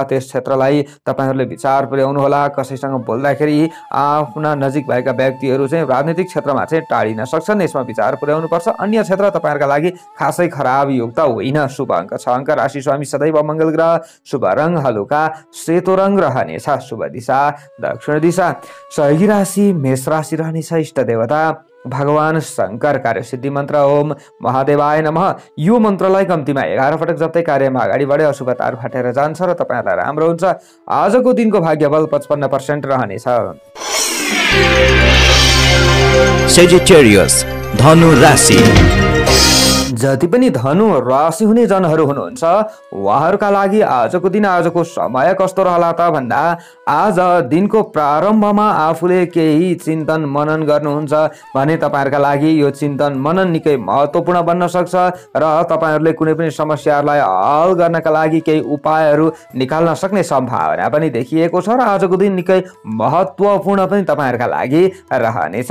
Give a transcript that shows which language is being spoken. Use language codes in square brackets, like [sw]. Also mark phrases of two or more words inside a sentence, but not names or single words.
[ne] त्यस क्षेत्रलाई तपाईहरूले विचार पुर्याउनुहोला। कसैसँग बोल्दाखेरि आफ्ना नजिक भएका व्यक्तिहरू चाहिँ राजनीतिक क्षेत्रमा चाहिँ टाढिन सक्छन्। यसमा विचार पुर्याउनुपर्छ। अन्य क्षेत्र तपाईँहरूका लागि खासै खराब युक्त होइन। शुभ अङ्क 6 अङ्क। राशि स्वामी सदैव मङ्गल ग्रह। शुभ रङ हलुका सेतो रङ रहनेछ। शुभ दिशा दक्षिण दिशा। सहयोगी राशि मेष राशि रहनेछ। इष्ट देवता भगवान शङ्कर। कार्यसिद्धि मन्त्र [sa] ओम महादेवाय नमः। [ne] यो मन्त्रलाई कम्तीमा 11 पटक जप्दै कार्यमा अगाडि बढे अशुभताहरू हटेर जान्छ र तपाईँहरूलाई राम्रो हुन्छ। आजको दिनको भाग्यबल 55% रहनेछ। सेजिटेरियस धनु राशि। जति पनि धनु राशि हुने जनहरू हुनुहुन्छ उहाँहरूका लागि आजको दिन, आजको समय कस्तो रहला त भन्दा आज दिनको प्रारम्भमा आफूले केही चिन्तन मनन गर्नुहुन्छ भने तपाईँहरूका लागि यो चिन्तन मनन निकै महत्त्वपूर्ण बन्न सक्छ र तपाईँहरूले कुनै पनि समस्याहरूलाई हल गर्नका लागि केही उपायहरू निकाल्न सक्ने सम्भावना पनि देखिएको छ र आजको दिन निकै महत्त्वपूर्ण पनि तपाईँहरूका लागि रहनेछ।